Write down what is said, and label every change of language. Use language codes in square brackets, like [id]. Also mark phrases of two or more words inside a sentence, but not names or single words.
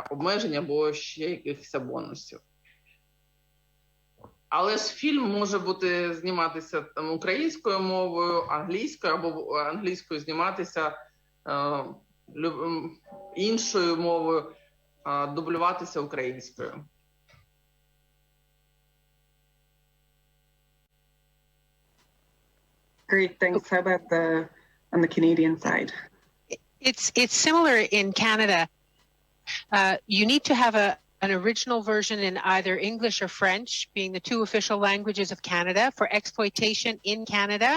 [uk] Обмежень або ще якихось бонусів. Але ж фільм може бути зніматися там українською мовою, англійською або англійською зніматися іншою мовою, дублюватися українською. [en] Great, thanks. How about on the Canadian side? It's similar in Canada. You need to have an original version in either English or French, being the two official languages of Canada, for exploitation in Canada.